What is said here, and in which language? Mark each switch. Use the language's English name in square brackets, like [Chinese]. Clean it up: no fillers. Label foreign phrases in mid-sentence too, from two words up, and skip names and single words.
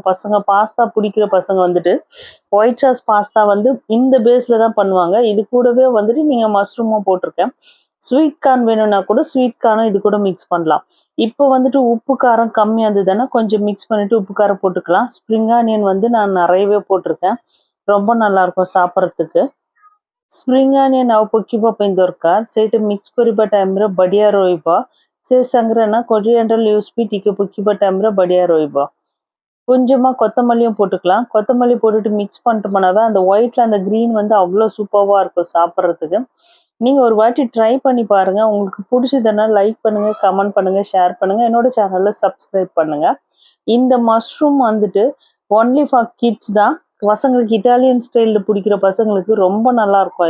[Tamil] பசங்க பாஸ்தா பிடிக்கிற பசங்க வந்துட்டு [English] white sauce pasta [Tamil] வந்து இந்த பேஸில் தான் பண்ணுவாங்க। இது கூடவே வந்துட்டு நீங்கள் மஷ்ரூமும் போட்டிருக்கேன், [English] sweet corn [Tamil] வேணும்னா கூட [English] sweet corn [Tamil] இது கூட மிக்ஸ் பண்ணலாம்। இப்போ வந்துட்டு உப்பு காரம் கம்மியாக இருந்ததுன்னா கொஞ்சம் மிக்ஸ் பண்ணிவிட்டு உப்பு காரம் போட்டுக்கலாம்। [English] spring onion [Tamil] வந்து நான் நிறையவே போட்டிருக்கேன், ரொம்ப நல்லாயிருக்கும் சாப்பிட்றதுக்கு। [English] spring onion [Odia] ଆଉ ପକାଇବା ପାଇଁ ଦରକାର, ସେଇଟା ମିକ୍ସ କରିବା ଟାଇମ୍ରେ ବଢ଼ିଆ ରହିବ। ସେ ସାଙ୍ଗରେ ନା [English] coriander leaves [Odia] ବି ଟିକେ ପକାଇବା ଟାଇମ୍ରେ ବଢ଼ିଆ ରହିବ। [Tamil] கொஞ்சமாக கொத்தமல்லியும் போட்டுக்கலாம், கொத்தமல்லி போட்டுட்டு மிக்ஸ் பண்ணிட்டு போனாவே அந்த ஒயிட்டில் அந்த க்ரீன் வந்து அவ்வளோ சூப்பராக இருக்கும் சாப்பிட்றதுக்கு। நீங்கள் ஒரு வாட்டி ட்ரை பண்ணி பாருங்கள், உங்களுக்கு பிடிச்சதுன்னா லைக் பண்ணுங்கள், கமெண்ட் பண்ணுங்கள், ஷேர் பண்ணுங்கள், என்னோட சேனலில் சப்ஸ்கிரைப் பண்ணுங்கள்। இந்த மஷ்ரூம் வந்துட்டு [English] only for kids [Tamil] தான், பசங்களுக்கு [English] Italian style [Tamil] பிடிக்கிற பசங்களுக்கு ரொம்ப நல்லாயிருக்கும்।